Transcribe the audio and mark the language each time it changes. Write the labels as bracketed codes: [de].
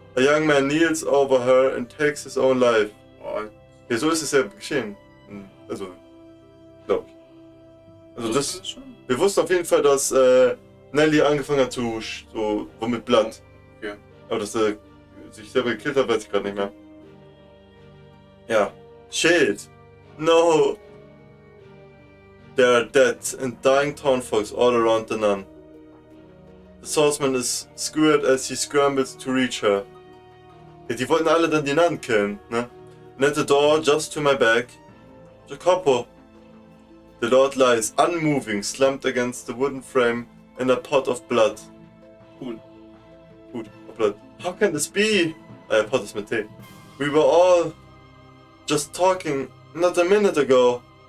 [en] A young man kneels over her and takes his own life. [de] Oh, ja, so ist es ja geschehen. Also, glaube ich. Also das... Wir wussten auf jeden Fall, dass Nelly angefangen hat zu... [en] so vomit blood. Okay. [de] Aber dass er sich selber gekillt hat, weiß ich gerade nicht mehr. Ja. [en] Shit. No. There are dead and dying townfolks all around the nun. The swordsman is skewered as he scrambles to reach her. [de] Ja, die wollten alle dann die Nun killen, ne? [en] And at the door, just to my back, Jacopo. The Lord lies, unmoving, slumped against the wooden frame in a pot of blood. Cool. [de] Gut, [en] blood. How can this be? [de] Pot ist mit T. [en] We were all just talking not a minute ago.